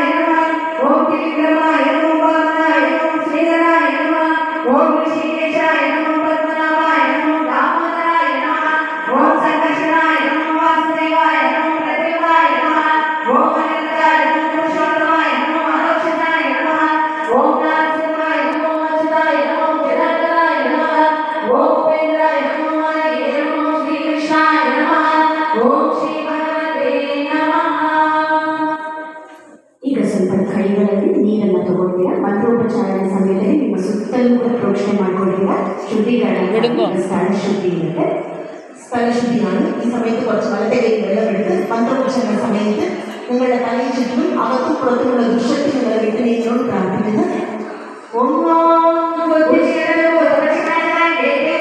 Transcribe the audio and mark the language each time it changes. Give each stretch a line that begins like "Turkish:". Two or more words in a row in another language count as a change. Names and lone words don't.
Sanskrit: നമോ, ഓം ത്രിവിക്രമായ നമോ, വാമനായ നമോ, ശ്രീധരായ നമോ, ഓം ഋഷികേശായ നമോ, പത്മനാഭായ നമോ, ദാമോദരായ നമോ, ഓം സംകർഷണായ നമോ, വാസുദേവായ നമോ, പ്രദ്യുമ്നായ നമോ, ഓം അനിരുദ്ധായ നമോ, പുരുഷോത്തമായ നമോ, അദോക്ഷനായ നമോ, ഓം നാരസിംഹായ നമോ, അച്യുതായ നമോ, ജനാർദ്ദനായ നമോ, ഓം ഉപേന്ദ്രായ നമോ, ഹരയേ നമോ, ശ്രീകൃഷ്ണായ നമോ, ഓം ശ്രീ ഭഗവതേ നമഃ.
Kannada: ಈಗ ಸ್ವಲ್ಪ ಕೈಗಳಲ್ಲಿ ನೀರನ್ನು ತಗೊಳ್ತೀರಾ. ಮಂತ್ರೋಪಚಾರಣೆ ಸಮಯದಲ್ಲಿ ನಿಮ್ಮ ಸುತ್ತಲೂ ಕೂಡ ಪ್ರೋಕ್ಷಣೆ ಮಾಡ್ಕೊಳ್ತೀರಾ.
Malayalam: ശുദ്ധീകരണം, സ്ഥല ശുദ്ധി ഇರುತ್ತೆ. സ്ഥലശുദ്ധിയാണ്. ഈ സമയത്ത് കുറച്ച് വലത്തെ കൈ വെള്ളമെടുത്ത് മന്ത്രോപചരണ സമയത്ത് നിങ്ങളുടെ തലയിൽ ചുറ്റും അകത്തും പുറത്തുമുള്ള ദുഷ്ടത്തിൽ നിങ്ങളെ വിട്ട് നീങ്ങളോട് പ്രാർത്ഥിക്കുന്നത്.
Sanskrit: ഓം